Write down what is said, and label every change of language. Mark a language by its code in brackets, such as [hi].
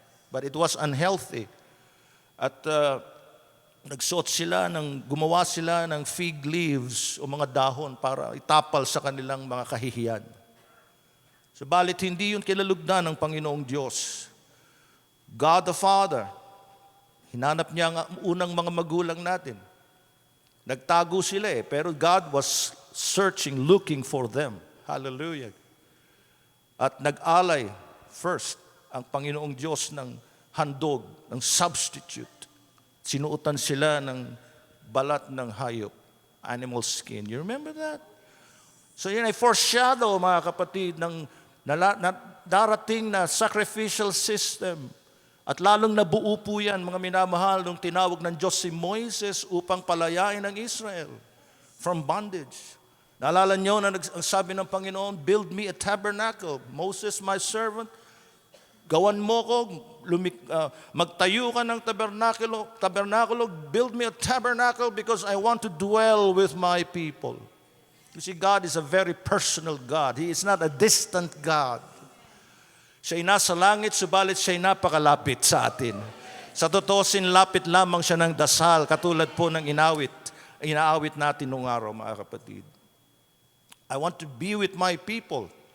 [en] But it was unhealthy. [tl] At nagsuot sila, gumawa sila ng fig leaves o mga dahon para itapal sa kanilang mga kahihiyan. Subalit hindi yun kinalugdan ng Panginoong Diyos. [en] God the Father, [tl] hinanap niya ang unang mga magulang natin. Nagtago sila pero [en] God was searching, looking for them. Hallelujah. [tl] At nag-alay first ang Panginoong Diyos ng handog, ng substitute. Sinuotan sila ng balat ng hayop, animal skin. [en] You remember that? [tl] So yun ay foreshadow, mga kapatid, ng darating na sacrificial system. At lalong nabuo po yan, mga minamahal, nung tinawag ng Diyos si Moises upang palayain ang Israel [en] from bondage. [tl] Naalala niyo na ang sabi ng Panginoon, [en] build me a tabernacle. Moses, my servant, [tl] gawan mo ko, magtayo ka ng tabernakulo, [en] build me a tabernacle because I want to dwell with my people. You see, God is a very personal God. He is not a distant God. [tl] Siya'y nasa langit, subalit siya'y napakalapit sa atin. Sa totoo, sinlapit lamang siya ng dasal, katulad po ng inaawit natin noong araw, mga kapatid. [en] I want to be with my people.